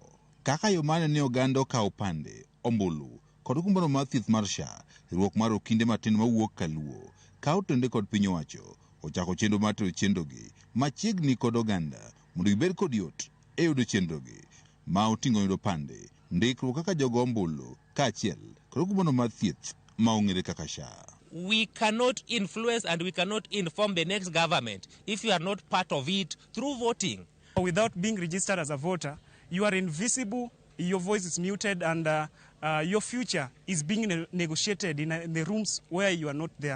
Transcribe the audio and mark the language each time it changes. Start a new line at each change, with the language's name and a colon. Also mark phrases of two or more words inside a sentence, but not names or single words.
Luo (Kenya and Tanzania): Kaka yo mane ni oganda okawo pande ombulu kod kumano mar thieth mar SHA, riwruok mar okinde matindo mawuok Kaluo kawo tende kod piny owacho ochako chenro mar tero chenrogi machiegni kod oganda mondo gibed kod yot e yudo chenrogi ma oting'o yudo pande, ndikruok kaka jogo ombulu kaachiel kod kumano mar thieth ma ong'ere kaka SHA.
English: We cannot influence and we cannot inform the next government if you are not part of it through voting. Without being registered as a voter, you are invisible, your voice is muted, and your future is being negotiated in the rooms where you are not there.